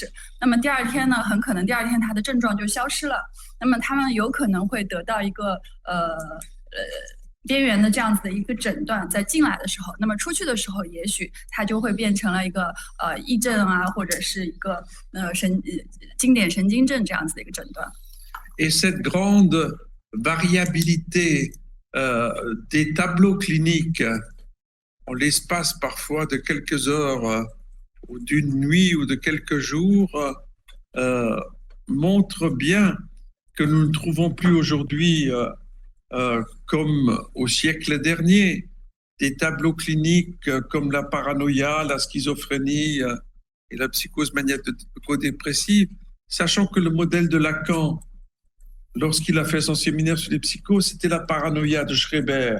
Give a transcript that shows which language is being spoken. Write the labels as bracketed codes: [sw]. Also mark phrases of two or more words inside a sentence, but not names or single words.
[zh] 那么第二天呢，很可能第二天他的症状就消失了，那么他们有可能会得到一个边缘的这样子的一个诊断，在进来的时候，那么出去的时候，也许它就会变成了一个癔症啊，或者是一个经典神经症这样子的一个诊断。 [fr] Et cette grande variabilité des tableaux cliniques en l'espace parfois de quelques heures ou d'une nuit ou de quelques jours montrent bien que nous ne trouvons plus aujourd'hui, comme au siècle dernier, des tableaux cliniques comme la paranoïa, la schizophrénie et la psychose maniaco-dépressive, sachant que le modèle de Lacan, lorsqu'il a fait son séminaire sur les psychoses, c'était la paranoïa de Schreber.